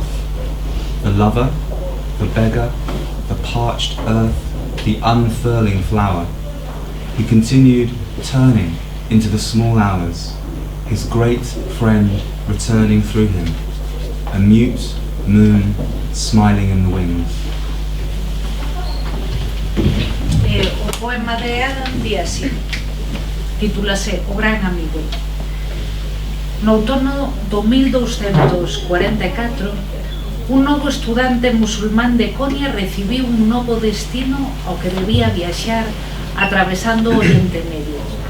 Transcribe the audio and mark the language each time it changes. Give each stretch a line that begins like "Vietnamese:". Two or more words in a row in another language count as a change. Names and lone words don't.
English: The lover, the beggar, the parched earth, the unfurling flower. He continued turning into the small hours, his great friend returning through him, a mute moon smiling in the wings.
Galician: O poema de Adam di así, titúlase O Gran Amigo. No outono do 1244, un novo estudante musulmán de Konya recibiu un novo destino ao que debía viaxar atravesando o Oriente Medio.